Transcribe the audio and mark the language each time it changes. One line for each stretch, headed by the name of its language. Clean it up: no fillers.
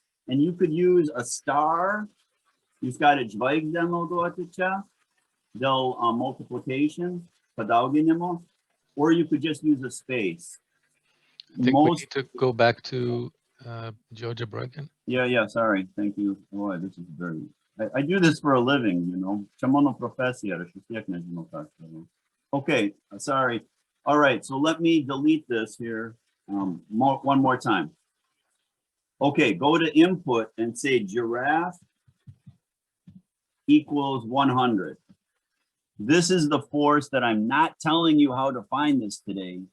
English: And you could use a star.
Lithuanian: Jūs galit žvaigždę naudoti čia dėl
English: multiplication, padauginimo, or you could just use a space. I think we need to go back to GeoGebra again. Yeah, sorry. Thank you. Boy, this is very... I do this for a living, you know.
Lithuanian: Čia mano profesija, aš vis tiek nežinau ką.
English: Okay, sorry. All right, so let me delete this here one more time. Okay, go to input and say giraffe equals 100. This is the force that I'm not telling you how to find this today.